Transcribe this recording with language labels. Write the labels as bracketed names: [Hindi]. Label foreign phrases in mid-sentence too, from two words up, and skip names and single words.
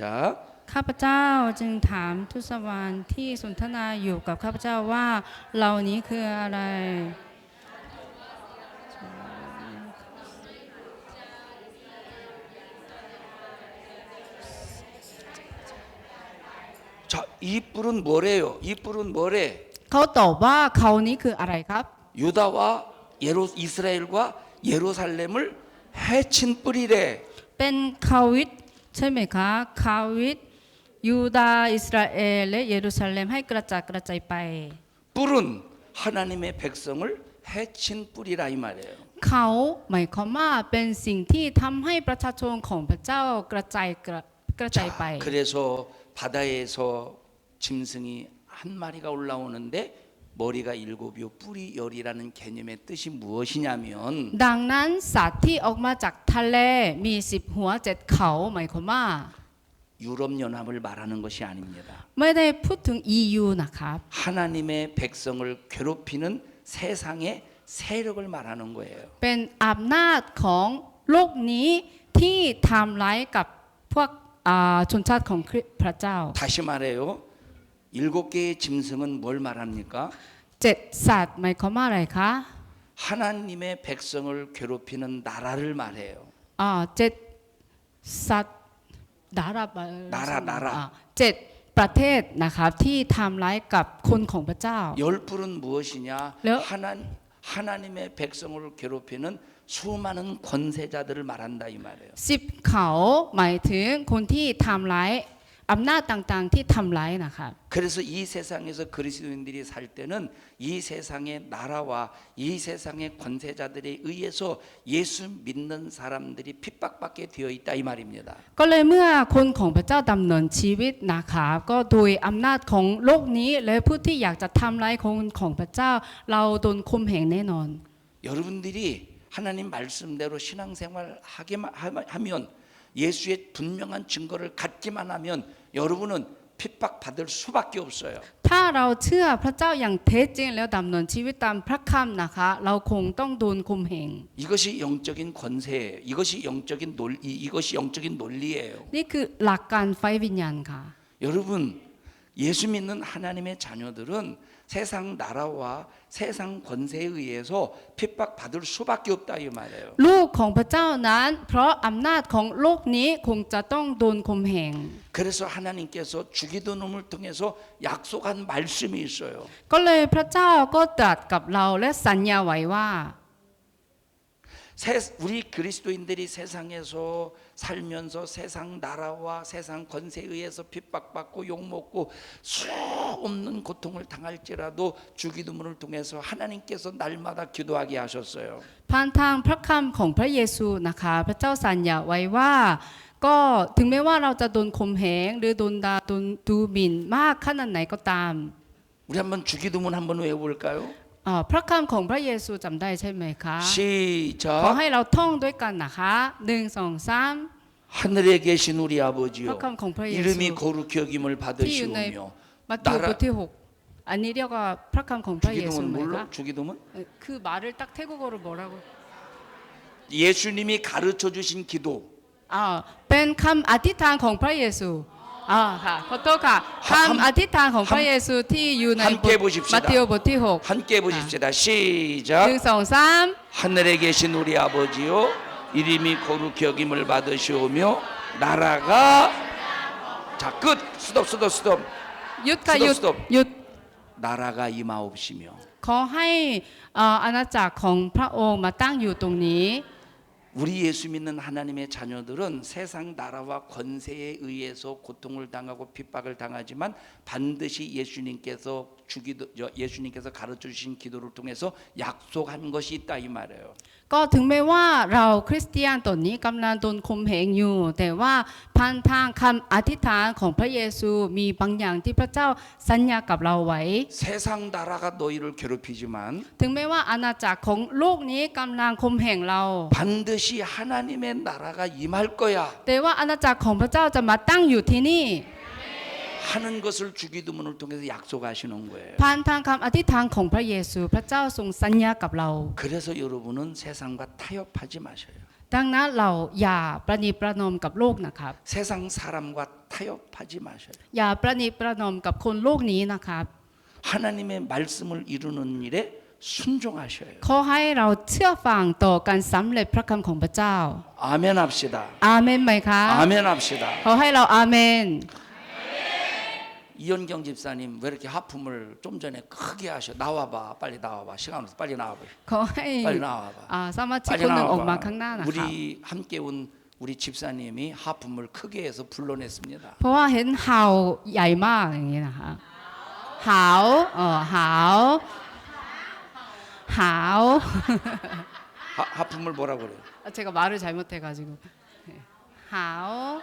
[Thai] ข้าพเจ้าจึงถามทูตสวรรค์ที่สนทนาอยู่กับข้าพเจ้าว่าเหล่านี้คืออะไร [Korean] 자, 이 뿔은 뭐래요? 이 뿔은 뭐래? [Thai] เขาตอบว่าเขานี้คืออะไรครับ [Korean] 유다와 이스라엘과 예루살렘을 해친 뿔이래. [Thai] เป็นคาวิดใช่ไหมคะคาวิดยูดาห์อิสราเอลและเยรูซาเล็มให้กระจัดกระจายไป [Korean] 뿔은 하나님의 백성을 해친 뿔이라 이 말이에요. [Thai] เขาหมายความว่าเป็นสิ่งที่ทำให้ประชาชนของพระเจ้ากระจายไป [Korean] 그래서 바다에서 짐승이 한 마리가 올라오는데 머리가 7이요 뿔이 10이라는 개념의 뜻이 무엇이냐면 [Thai] ดังนั้นสัตว์ที่ออกมาจากทะเลมี10หัว7เขาหมายความว่า [Korean] 유럽 연합을 말하는 것이 아닙니다. [Thai] ไม่ได้พูดถึง EU นะครับ [Korean] 하나님의 백성을 괴롭히는 세상의 세력을 말하는 거예요. [Thai] เป็นอำนาจของโลกนี้ที่ทำร้ายกับพวกชนชาติของพระเจ้า [Korean] 다시 말해요. 7개의 짐승은 뭘 말합니까? [Thai] 7 สัตว์หมายความว่าอะไรคะ [Korean] 하나님의 백성을 괴롭히는 나라를 말해요. [Thai] 7 สัตว์ดารา [Korean] 나라. [Thai] 7ประเทศนะครับที่ทำร้ายกับคนของพระเจ้า [Korean] 10뿔은 무엇이냐? 네. 하나님의 백성을 괴롭히는 수많은 권세자들을 말한다 이 말이에요. [Thai] 10 เขาหมายถึงคนที่ทำร้ายอำนาจต่างๆที่ทำร้ายนะครับ [Korean] 그래서 이 세상에서 그리스도인들이 살 때는 이 세상의 나라와 이 세상의 권세자들에 의해서 예수 믿는 사람들이 핍박받게 되어 있다 이 말입니다. [Thai] ก็เลยเมื่อคนของพระเจ้าดำเนินชีวิตนะครับก็โดยอำนาจของโลกนี้และผู้ที่อยากจะทำร้ายคนของพระเจ้าเราโดนข่มเหงแน่นอน [Korean] 여러분들이 하나님 말씀대로 신앙생활 하면 예수의 분명한 증거를 갖기만 하면 여러분은 핍박받을 수밖에 없어요. [Thai] ถ้าเราเชื่อพระเจ้าอย่างแท้จริงแล้วดำเนินชีวิตตามพระคำนะคะเราคงต้องโดนข่มเหง [Korean] 이것이 영적인 권세예요. 이것이 영적인 논리예요. [Thai] นี่คือหลักการไฟวิญญาณค่ะ [Korean] 여러분 예수 믿는 하나님의 자녀들은 세상 나라와 세상 권세에 의해서 핍박받을 수밖에 없다 이 말이에요. [Thai] ลูกของพระเจ้านั้น เพราะอำนาจของโลกนี้คงจะต้องโดนข่มเหง [Korean] 그래서 하나님께서 주기도문을 통해서 약속한 말씀이 있어요. [Thai] ก็เลยพระเจ้าก็ตรัสกับเราและสัญญาไว้ว่า [Korean] 우리 그리스도인들이 세상에서 살면서 세상 나라와 세상 권세에 의해서 핍박받고 욕먹고 수 없는 고통을 당할지라도 주기도문을 통해서 하나님께서 날마다 기도하게 하셨어요. [Thai] ผ่านทางพระคำของพระเยซูนะคะพระเจ้าสัญญาไว้ว่า ก็ถึงแม้ว่าเราจะโดนข่มเหงหรือโดนด่าโดนดูหมิ่นมากขนาดไหนก็ตาม [Korean] 우리 한번 주기도문 한번 외워볼까요? [Thai] พระคำของพระเยซูจำได้ใช่ไหมคะ ขอ [Korean] 시작. [Thai] ให้เราท่องด้วยกันนะคะ1 2 3 [Korean] 하늘에 계신 우리 아버지요, [Thai] พระคำของพระเยซู [Korean] 이름이 거룩히 여김을 [Thai] ที่อยู่ใน [Korean] 받으시오며 [Thai] มัทธิวบทที่ 6 อันนี้เรียกว่าพระคำของพระเยซู [Korean] 주기도문 [Thai] ไหม [Korean] 몰라? [Thai] คะ [Korean] 주기도문? 그 말을 딱 태국어로 뭐라고? 예수님이 가르쳐 주신 기도. [Thai] เป็นคำอธิษฐานของพระเยซูค่ะขอโทษค่ะคำอธิษฐานของพระเยซูที่อยู่ใน [Korean] 함께 보십시다. [Thai] มัทธิวบทที่ 6 [Korean] 함께 보십시다. 시작. 1 2 3 하늘에 계신 우리 아버지요, 이름이 거룩히 여김을 받으시오며 나라가 자 끝. 스톱. [Thai] หยุดค่ะหยุด Stop. หยุด [Korean] 나라가 임하옵시며 [Thai] ขอให้อาณาจักรของพระองค์มาตั้งอยู่ตรงนี้ [Korean] 우리 예수 믿는 하나님의 자녀들은 세상 나라와 권세에 의해서 고통을 당하고 핍박을 당하지만 반드시 예수님께서 가르쳐 주신 기도를 통해서 약속한 것이 있다 이 말이에요. [Thai] ก็ถึงแม้ว่าเราคริสเตียนตอนนี้กำลังโดนข่มเหงอยู่ แต่ว่าผ่านทางคำอธิษฐานของพระเยซูมีบางอย่างที่พระเจ้าสัญญากับเราไว้ [Korean] 세상 나라가 너희를 괴롭히지만 [Thai] ถึงแม้ว่าอาณาจักรของโลกนี้กำลังข่มเหงเรา [Korean] 반드시 하나님의 나라가 임할 거야 [Thai] แต่ว่าอาณาจักรของพระเจ้าจะมาตั้งอยู่ที่นี่ [Korean] 하는 것을 주기도문을 통해서 약속하시는 거예요. [Thai] ผ่านทางคำอธิษฐานของพระเยซูพระเจ้าทรงสัญญากับเรา [Korean] 그래서 여러분은 세상과 타협하지 마셔요. [Thai] ดังนั้นเราอย่าประนีประนอมกับโลกนะครับ [Korean] 세상 사람과 타협하지 마셔요. [Thai] อย่าประนีประนอมกับคนโลกนี้นะครับ [Korean] 하나님의 말씀을 이루는 일에 순종하셔요. [Thai] ขอให้เราเชื่อฟังต่อการสำเร็จพระคำของพระเจ้า [Korean] 아멘 합시다. [Thai] อาเมนไหมคะ [Korean] 아멘 합시다. [Thai] ขอให้เราอาเมน [Korean] 이현경 집사님 왜 이렇게 하품을 좀 전에 크게 하셔? 나와봐, 빨리 나와봐. 시간 없어, 빨리 나와봐. [Thai] ขอให้ [Korean] 빨리 나와봐. [Thai] สมาชิกคนหนึ่งออกมา [Korean] 나와봐. [Thai] ข้างหน้านะครับ [Korean] 우리 함께 온 우리 집사님이 하품을 크게 해서 불러냈습니다. [Thai] เพราะว่าเห็นเห่าใหญ่มากอย่างนี้นะคะหาวหาว [Korean] 하품을 뭐라 그래요? 제가 말을 잘못해가지고 하오